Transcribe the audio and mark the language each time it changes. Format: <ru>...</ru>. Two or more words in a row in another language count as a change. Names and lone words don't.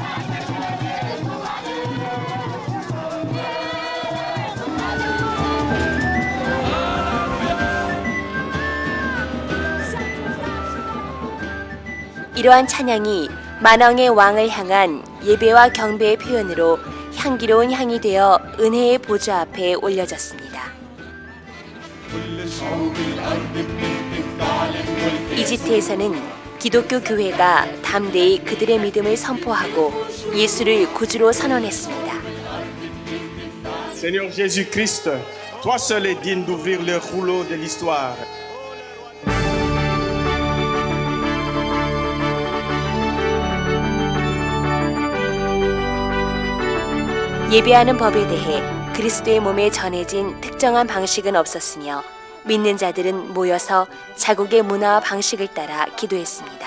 <ko>이러한 찬양이 만왕의 왕을 향한 예배와 경배의 표현으로 향기로운 향이 되어 은혜의 보좌 앞에 올려졌습니다. 이집트에서는 기독교 교회가 담대히 그들의 믿음을 선포하고 예수를 구주로 선언했습니다.</ko> <fr>Seigneur Jésus-Christ, toi seul es digne d'ouvrir le rouleau de l'histoire.</fr> <ko>예배하는 법에 대해 그리스도의 몸에 전해진 특정한 방식은 없었으며 믿는 자들은 모여서 자국의 문화와 방식을 따라 기도했습니다.</ko>